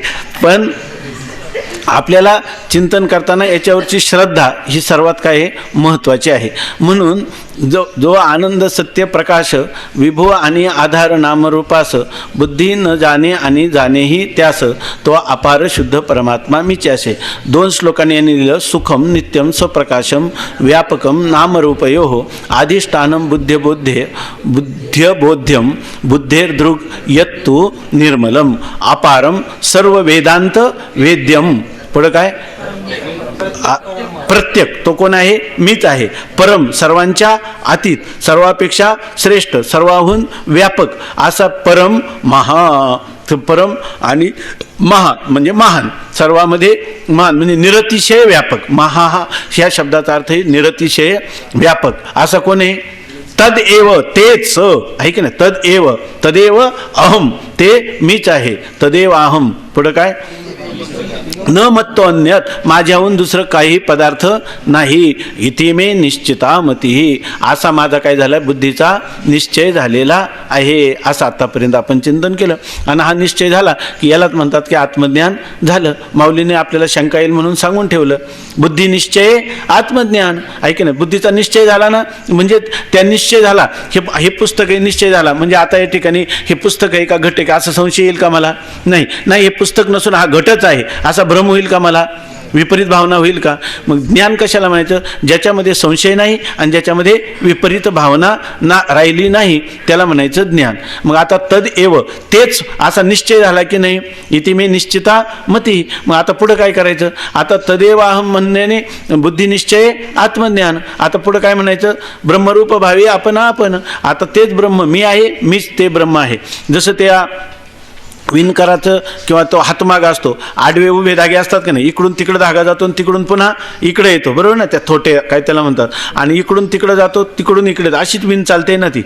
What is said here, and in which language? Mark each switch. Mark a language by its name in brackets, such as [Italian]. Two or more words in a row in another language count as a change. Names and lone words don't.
[Marathi] पण आपल्याला चिंतन करताना याच्यावरची श्रद्धा ही सर्वात काय महत्त्वाची आहे. म्हणून जो आनंद सत्य प्रकाश विभू आणि आधार नामरूपास बुद्धी न जाणे आणि जाणेही त्यास तो अपार शुद्ध परमात्मा मीच्यासे. 2 श्लोकांनी यांनी लिहिलं, [Sanskrit] सुखम नित्यम स्वप्रकाशम व्यापकम नामरूपयो अधिष्ठानम बुद्ध्यबोध्यम बुद्धेर्दृग यत्तु निर्मलम अपारम सर्व वेदांत वेद्यम. [Marathi] पुढं काय, प्रत्येक तो कोण आहे, मीच आहे. परम सर्वांच्या अतीत, सर्वापेक्षा श्रेष्ठ, सर्वाहून व्यापक असा परम महा. परम आणि महा म्हणजे महान, सर्वामध्ये महान म्हणजे निरतिशय व्यापक. महा हा ह्या शब्दाचा अर्थ आहे निरतिशय व्यापक. असा कोण आहे, तदेव तेच आहे की नाही. [Sanskrit] तदेव अहम, [Marathi] ते मीच आहे. [Sanskrit] तदेव अहम. [Marathi] पुढं काय, [Sanskrit] न मत्तो अन्यत, [Marathi] माझ्याहून दुसरं काही पदार्थ नाही. [Sanskrit] इति मे निश्चिता मती, [Marathi] असा माझा काय झाला, बुद्धीचा निश्चय झालेला आहे. असं आतापर्यंत आपण चिंतन केलं आणि हा निश्चय झाला की यालाच म्हणतात की आत्मज्ञान झालं. माऊलीने आपल्याला शंका येईल म्हणून सांगून ठेवलं, बुद्धी निश्चय आत्मज्ञान आहे की नाही. बुद्धीचा निश्चय झाला ना, म्हणजे त्या निश्चय झाला हे पुस्तक आहे, निश्चय झाला म्हणजे आता या ठिकाणी हे पुस्तक आहे का घट आहे का असं संशय येईल का मला, नाही. हे पुस्तक नसून हा घटच आहे असा भ्रम होईल का मला, विपरीत भावना होईल का. मग ज्ञान कशाला म्हणायचं, ज्याच्यामध्ये संशय नाही आणि ज्याच्यामध्ये विपरीत भावना राहिली नाही त्याला म्हणायचं ज्ञान. मग आता तदेव तेच असा निश्चय झाला की नाही, [Sanskrit] इति मे निश्चिता मती. [Marathi] मग आता पुढं काय करायचं, आता [Sanskrit] तदेव अहम [Marathi] म्हणण्याने बुद्धिनिश्चय आत्मज्ञान. आता पुढं काय म्हणायचं, ब्रह्मरूप भावी आपण. आता तेच ब्रह्म मी आहे, मीच ते ब्रह्म आहे. जसं त्या विणकराचं किंवा तो हातमाग असतो, आडवे उभे धागे असतात का नाही, इकडून तिकडं धागा जातो आणि तिकडून पुन्हा इकडे येतो, बरोबर ना, त्या थोटे काय त्याला म्हणतात, आणि इकडून तिकडं जातो तिकडून इकडे, अशीच विण चालते ना ती.